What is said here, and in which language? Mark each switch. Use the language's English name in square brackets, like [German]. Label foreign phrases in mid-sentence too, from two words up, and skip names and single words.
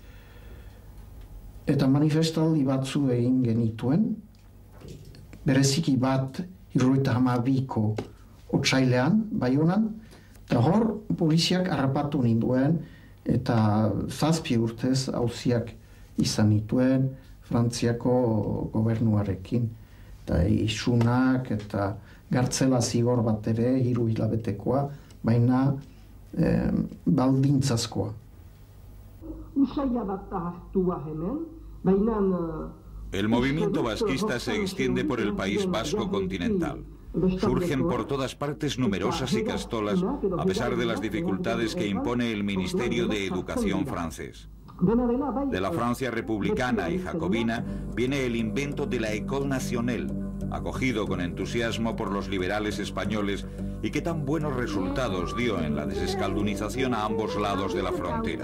[Basque] Eta manifestaldi batzu egin genituen, bereziki bat 72ko otsailean, Baionan, eta hor poliziak harrapatu ninduen eta 7 urtez auziak izan nituen Frantziako gobernuarekin. Eta isunak eta gartzela zigor bat ere 3 hilabetekoa, baina baldintzazkoa. Usaia bat hartua hemen, baina... [Spanish] El movimiento vasquista se extiende por el País Vasco continental. Surgen por todas partes numerosas ikastolas, a pesar de las dificultades que impone el Ministerio de Educación francés. De la Francia republicana y jacobina viene el invento de la École Nationale, acogido con entusiasmo por los liberales españoles y que tan buenos resultados dio en la desescaldunización a ambos lados de la frontera.